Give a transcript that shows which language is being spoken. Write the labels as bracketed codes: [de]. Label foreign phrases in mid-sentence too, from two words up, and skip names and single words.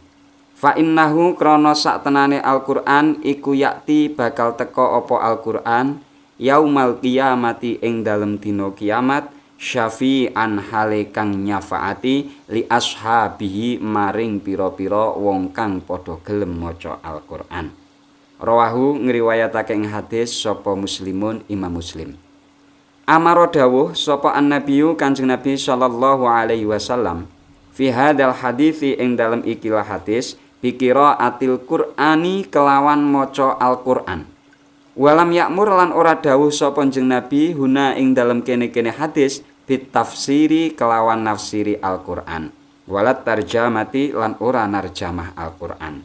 [ar] فإنه [jv] krana saktenane Al-Qur'an iku yakti bakal teka apa [ar] القرآن يوم القيامة [jv] ing dalem dina kiamat syafi'an hale kang nyafaati [ar] لأصحابه [jv] maring pira-pira wong kang padha gelem maca Al-Qur'an. Rawahu ngriwayatake ing hadis sapa Muslimun Imam Muslim. Amara dawuh sapa an-nabiyyu Kanjeng Nabi [ar] صلى الله عليه وسلم في هذا الحديث [jv] ing dalem ikilah hadis [ar] بقراءة القرآن [jv] kelawan maca Al-Qur'an. [ar] ولم يأمر [jv] lan ora dawuh sapa Kanjeng Nabi huna ing dalem kene-kene hadis [ar] بالتفسير [jv] kelawan nafsiri Al-Qur'an. [ar] ولا الترجمة [jv] lan ora narjamah Al-Qur'an.